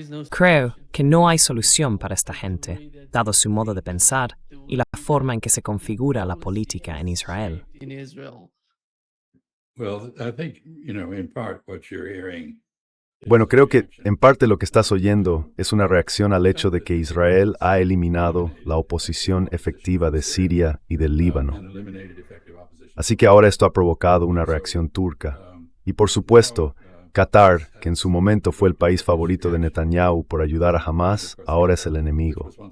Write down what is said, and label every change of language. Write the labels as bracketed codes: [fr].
[es] Creo que no hay solución para esta gente, dado su modo de pensar y la forma en que se configura la política en Israel. [en] Well, I think, in part what you're hearing. [es] Bueno, creo que en parte lo que estás oyendo es una reacción al hecho de que Israel ha eliminado la oposición efectiva de Siria y del Líbano. Así que ahora esto ha provocado una reacción turca. Y por supuesto, Qatar, que en su momento fue el país favorito de Netanyahu por ayudar a Hamas, ahora es el enemigo.